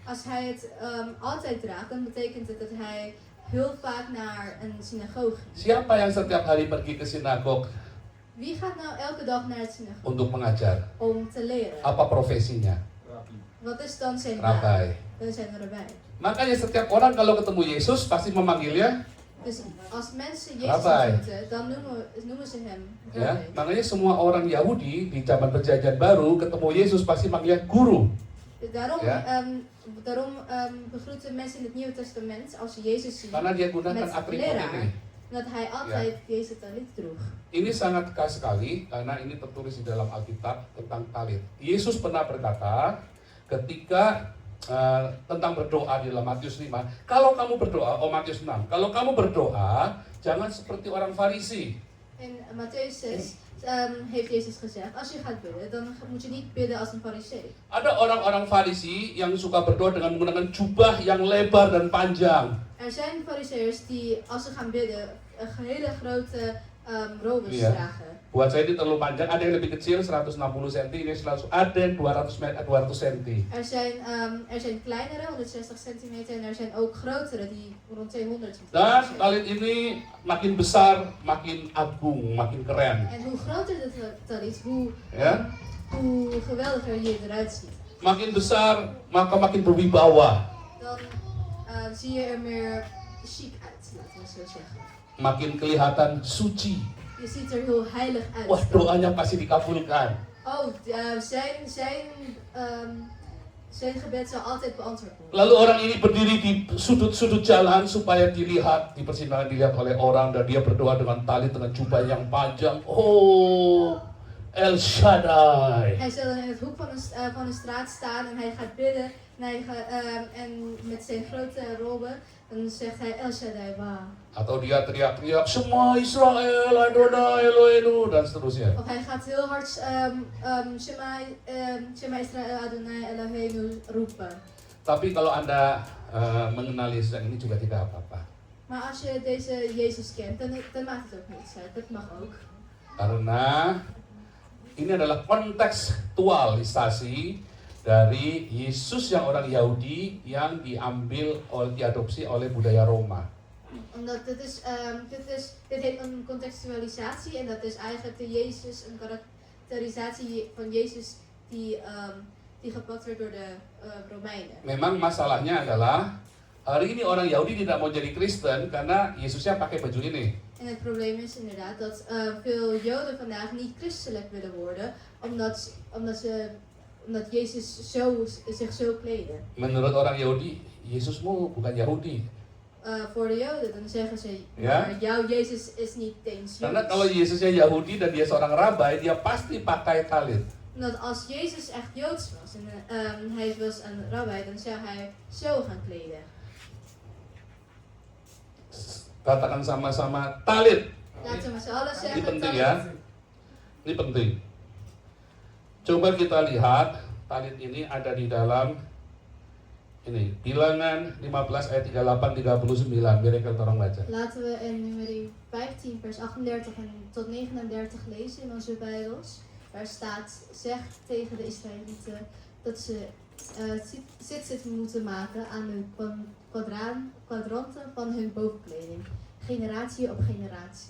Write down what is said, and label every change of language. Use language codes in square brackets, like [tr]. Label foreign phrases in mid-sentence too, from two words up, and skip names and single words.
[nl] Als hij het altijd draagt, dan betekent het dat hij heel vaak naar een synagoge. [id] Siapa yang setiap hari pergi ke sinagog [nl] Wie gaat nou elke dag naar het synagoge [id] untuk mengajar? [nl] om te leren? [id] Apa profesinya? [nl] Wat is dan zijn baan? [id] Rabai. [nl] Dat is een rabbijn. [id] Makanya setiap orang kalau ketemu Yesus pasti memanggilnya, [nl] Dus als mensen Jezus [id] Rabbi. [nl] ontmoeten, dan noemen ze hem [id] ya. [nl] rabbi. [id] Makanya semua orang Yahudi di zaman perjanjian baru ketemu Yesus pasti manggilnya guru. [nl] Dus daarom, Ja. begroeten mensen in het Nieuwe Testament als ze Jezus zien, [id] Karena dia gunakan [nl] met [id] atribut [nl] leraar, [id] ini. [nl] dat hij altijd deze talit droeg. [id] Ini sangat khas sekali karena ini tertulis di dalam Alkitab tentang talit. Yesus pernah berkata ketika tentang berdoa di dalam Matius 5, kalau kamu berdoa, Matius 6, kalau kamu berdoa jangan seperti orang Farisi. [nl] In Matthäus 6 heeft Jezus gezegd, als je gaat bidden, dan moet je niet bidden als een farisee. [id] Ada orang-orang Farisi yang suka berdoa dengan menggunakan jubah yang lebar dan panjang. [nl] Er zijn fariseërs die, als ze gaan bidden, een hele grote robes [id] Iya. [nl] dragen. [id] Buat saya ini terlalu panjang, ada yang lebih kecil 160 cm, ini ada yang 200 cm. [nl] Er zijn kleinere, 160 centimeter, en er zijn ook grotere, die rond 200 centimeter [id] Dan [nl] zijn. [id] talit ini makin besar, makin agung, makin keren. [nl] En hoe groter de talit, [id] Ya. [nl] hoe geweldiger je eruit ziet. [id] Makin besar, maka makin berwibawa. [nl] Dan zie je er meer chic uit, laten we zo zeggen. [id] Makin kelihatan suci. [nl] Je ziet er heel heilig uit. [id] Wah, doanya pasti dikabulkan. [nl] Oh, zijn gebed zal altijd beantwoord worden. [id] Lalu orang ini berdiri di sudut-sudut jalan supaya dilihat, di persimpangan dilihat oleh orang, dan dia berdoa dengan talit dengan jubah yang panjang. Oh, El Shaddai. [nl] Hij zal in het hoek van de straat staan en hij gaat bidden. En met zijn grote robe, dan zegt hij El Shaddai, wauw. [id] Atau dia teriak-teriak, semua Israel, [he] Adonai Eloheinu, [id] dan seterusnya. [nl] Of hij gaat heel hard [he] Shema Israel Adonai Eloheinu [nl] roepen. [id] Tapi kalau Anda mengenal Yesus yang ini juga tidak apa-apa. [nl] Maar als je deze Jezus kent, dan maakt het ook niets uit. Dat mag ook. [id] Karena ini adalah kontekstualisasi dari Yesus yang orang Yahudi yang diadopsi oleh budaya Roma. [nl] Omdat dit heet een contextualisatie en dat is eigenlijk een karakterisatie van Jezus die gepakt werd door de Romeinen. [id] Memang masalahnya adalah hari ini orang Yahudi tidak mau jadi Kristen karena Yesusnya pakai baju ini. [nl] En het probleem is inderdaad dat veel Joden vandaag niet christelijk willen worden, omdat Jezus zich zo kleden. [id] Menurut orang Yahudi, Yesusmu bukan Yahudi. [nl] Voor de Joden dan zeggen ze, Ja? maar jouw Jezus is niet eens [id] Karena [nl] Joods. [id] kalau Yesusnya Yahudi dan dia seorang rabai, dia pasti pakai talit. [nl] Omdat als Jezus echt Joods was en hij was een rabbi, dan zou hij zo gaan kleden. [id] Katakan sama-sama talit. [nl] Laten we met z'n allen [id] Ini [nl] zeggen, [id] penting [nl] talit. [id] ya. Ini penting. Coba kita lihat talit ini ada di dalam ini Bilangan 15 ayat 38 39. Biar kita orang baca. [nl] Laten we in nummer 15 vers 38 tot 39 lezen in onze Bijbels. Daar staat, zeg tegen de Israëlieten dat ze zit moeten maken aan de kwadranten van hun bovenkleding, generatie op generatie.